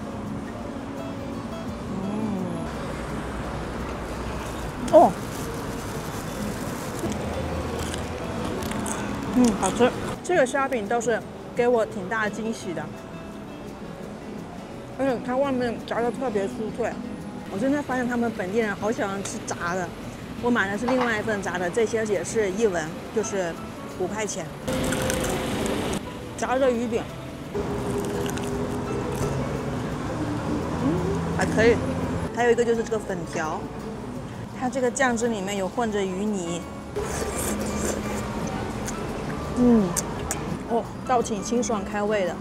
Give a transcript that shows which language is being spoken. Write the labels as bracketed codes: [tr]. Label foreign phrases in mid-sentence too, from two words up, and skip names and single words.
[zh] 哦，好吃。這個蝦餅倒是給我挺大驚喜的。而且它外面炸得特別酥脆，我真的發現他們本地人好喜歡吃炸的。我買的是另外一份炸的，這些也是1文，就是5 塊錢。炸的魚餅，還可以。還有一個就是這個粉條，它這個醬汁裡面有混着魚泥。倒挺清爽開胃的。